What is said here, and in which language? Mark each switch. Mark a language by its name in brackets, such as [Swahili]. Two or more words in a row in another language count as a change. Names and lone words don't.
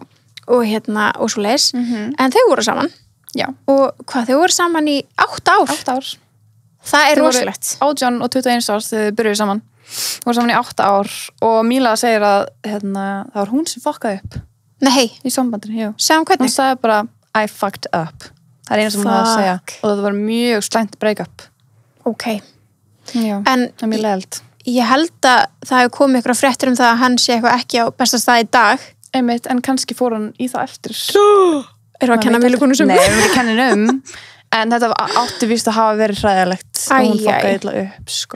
[Icelandic] Og og svo leis. En þau voru saman. Já. Og hvað, þau voru saman í 8 ár. 8 ár. Það rosalegt. 18 og 21 árs þegar þau byrjuðu saman. Þau voru saman í 8 ár. Og Mila segir að það var hún sem fokkaði upp. Nei. Í sambandinu, jú. Segðum hvernig? Hún sagði bara, [English] I fucked up. [Icelandic] Það eina sem hún hafði að segja. Og það var mjög slæmt break-up. Ok. Já, en það er mjög leiðilt. Ég held að það hefur komið ykkur fréttur það að hann sé eitthvað ekki á besta stað í dag. Einmitt, en kannski fór hann í það eftir. Erum við að kenna Milu Kunis Nei, við erum ekki að kenna en þetta átti víst að hafa verið hræðilegt og hún fokkaði illa upp, sko.